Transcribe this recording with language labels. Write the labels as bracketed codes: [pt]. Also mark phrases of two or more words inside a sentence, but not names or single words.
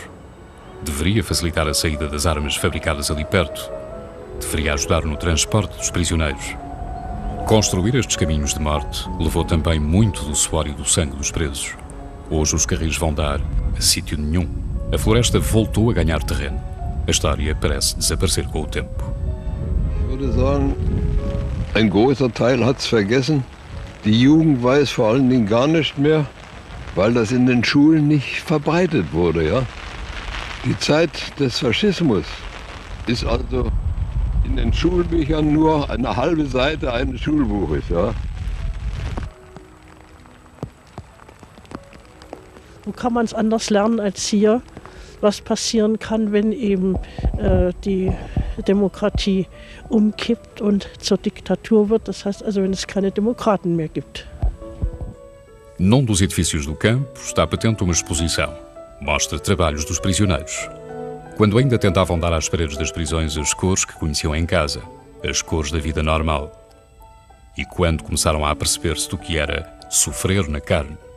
[pt] Deveria facilitar a saída das armas fabricadas ali perto. Deveria ajudar no transporte dos prisioneiros. Construir estes caminhos de morte levou também muito do suor e do sangue dos presos. Hoje os carris vão dar a sítio nenhum. A floresta voltou a ganhar terreno. A história parece desaparecer com o tempo. [de] Ich würde sagen, ein großer Teil hat es vergessen. Die Jugend weiß vor allen Dingen gar nicht mehr, weil das in den Schulen nicht verbreitet wurde. Ja? Die Zeit des Faschismus ist also in den Schulbüchern nur eine halbe Seite eines Schulbuches. Ja? Wo kann man es anders lernen als hier, was passieren kann, wenn eben die Demokratie umkippt und zur Diktatur wird. Das heißt also, wenn es keine Demokraten mehr gibt. [pt] Num dos edifícios do campo está patente uma exposição. Mostra trabalhos dos prisioneiros. Quando ainda tentavam dar às paredes das prisões as cores que conheciam em casa, as cores da vida normal. E quando começaram a aperceber-se do que era sofrer na carne.